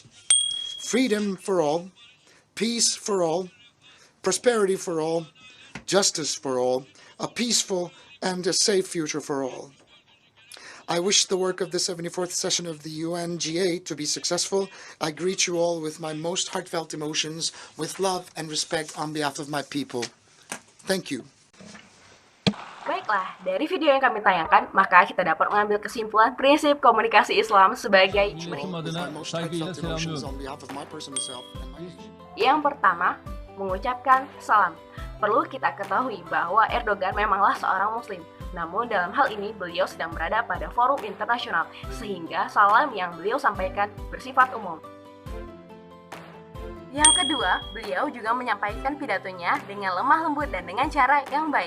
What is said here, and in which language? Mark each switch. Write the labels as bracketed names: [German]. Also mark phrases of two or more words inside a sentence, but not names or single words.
[English] Freedom for all, peace for all, prosperity for all, justice for all, a peaceful and a safe future for all. I wish the work of the 74th session of the UNGA to be successful. I greet you all with my most heartfelt emotions, with love and respect on behalf of my people. Thank you. [Indonesian] Baiklah, dari video yang kami tayangkan, maka kita dapat mengambil kesimpulan prinsip komunikasi Islam sebagai berikut. [Turkish] Milletim adına saygıyla selamlıyorum. [Indonesian] Yang pertama, mengucapkan salam. Perlu kita ketahui bahwa Erdogan memanglah seorang muslim. Namun dalam hal ini beliau sedang berada pada forum internasional, sehingga salam yang beliau sampaikan bersifat umum. Yang kedua, beliau juga menyampaikan pidatonya dengan lemah lembut dan dengan cara yang baik.